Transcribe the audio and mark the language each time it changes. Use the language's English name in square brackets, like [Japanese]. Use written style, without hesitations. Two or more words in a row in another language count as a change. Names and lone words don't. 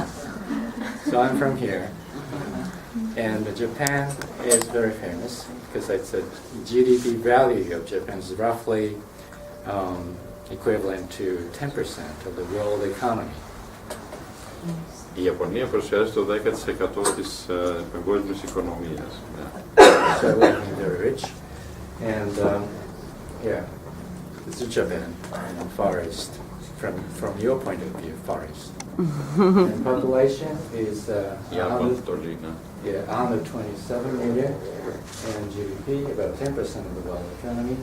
[English] So I'm from here. And Japan is very famous because it's a GDP value of Japan is roughly equivalent to 10% of the world economy. [Greek] Η Ιαπωνία προσφέρει το 10% της παγκόσμιας οικονομίας. [English] So we're very rich, and yeah, this is Japan, forest. From your point of view, forest. And population is 127 million, and GDP about 10% of the world economy.